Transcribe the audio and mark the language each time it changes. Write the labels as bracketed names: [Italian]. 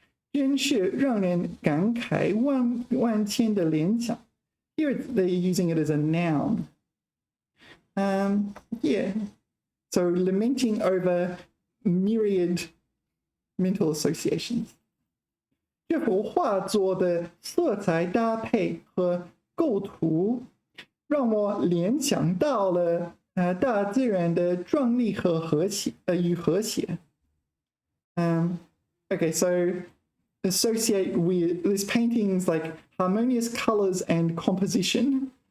[Chinese] 真是让人感慨万千的联想. [English] Here they're using it as a noun. Yeah. So lamenting over myriad mental associations. [Chinese] 这幅画作的色彩搭配和构图，让我联想到了大自然的壮丽和和谐与和谐. [English] Okay, so associate with this painting's like harmonious colors and composition.